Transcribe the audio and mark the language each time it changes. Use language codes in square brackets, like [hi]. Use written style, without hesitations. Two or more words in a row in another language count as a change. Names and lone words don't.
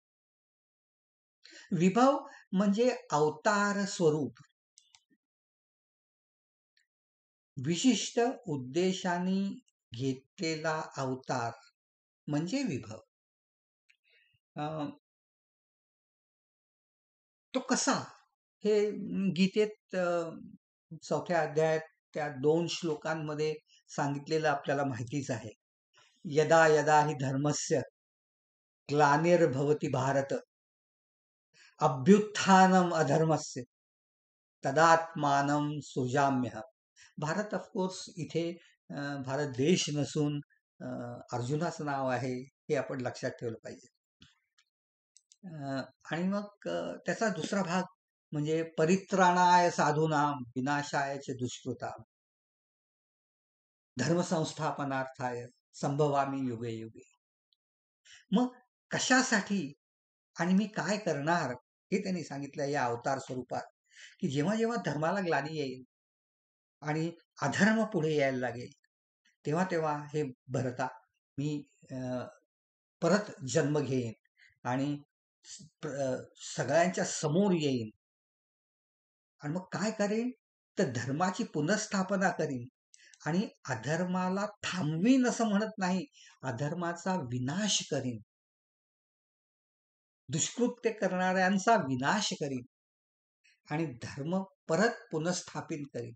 [mr] विभव म्हणजे अवतार स्वरूप, विशिष्ट उद्देशाने घेतलेला अवतार म्हणजे विभव. तो कसा, हे गीतेत 4थ्या अध्यायात त्या 2 श्लोकांमध्ये सांगितलेलं आपल्याला माहितीच आहे. [sa] यदा यदा हि धर्मस्य ग्लानिर्भवति भारत अभ्युत्थानम अधर्मस्य तदात्मानं सृजाम्यहम्. [mr] भारत ऑफकोर्स इथे भारत देश नसून अर्जुनाचं नाव आहे, हे आपण लक्षात ठेवलं पाहिजे. आणि मग त्याचा दुसरा भाग म्हणजे [sa] परित्राणाय साधूनाम विनाशायच दुष्कृताम धर्मसंस्थापनार्थाय संभवामी युगे युगे. [mr] मग कशासाठी आणि मी काय करणार हे त्यांनी सांगितलं या अवतार स्वरूपात, की जेव्हा जेव्हा धर्माला ग्लानी येईल आणि अधर्म पुढे यायला लागेल, तेव्हा तेव्हा हे भरता मी परत जन्म घेईन आणि सगळ्यांच्या समोर येईन आणि मग काय करेन तर धर्माची पुनर्स्थापना करीन आणि अधर्माला थांबवीन असं म्हणत नाही, अधर्माचा विनाश करीन, दुष्कृत्य करणाऱ्यांचा विनाश करीन आणि धर्म परत पुनर्स्थापित करीन.